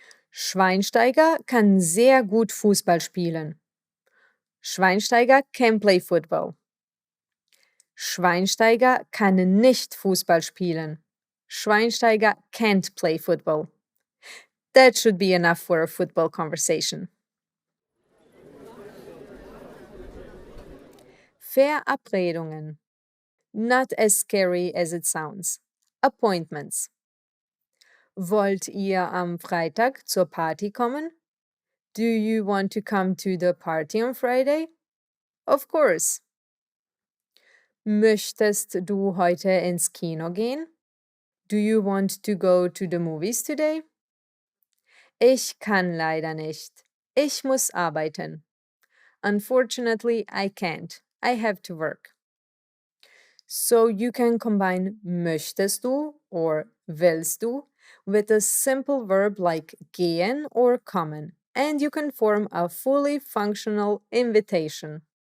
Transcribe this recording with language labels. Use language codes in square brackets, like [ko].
[de] Schweinsteiger kann sehr gut Fußball spielen. [en] Schweinsteiger can play football. [de] Schweinsteiger kann nicht Fußball spielen. [en] Schweinsteiger can't play football. That should be enough for a football conversation. Verabredungen. Not as scary as it sounds. Appointments. [de] Wollt ihr am Freitag zur Party kommen? [en] Do you want to come to the party on Friday? Of course. [de] Möchtest du heute ins Kino gehen? [en] Do you want to go to the movies today? [de] Ich kann leider nicht. Ich muss arbeiten. [en] Unfortunately, I can't. I have to work. So you can combine möchtest du or willst du with a simple verb like gehen or kommen, and you can form a fully functional invitation.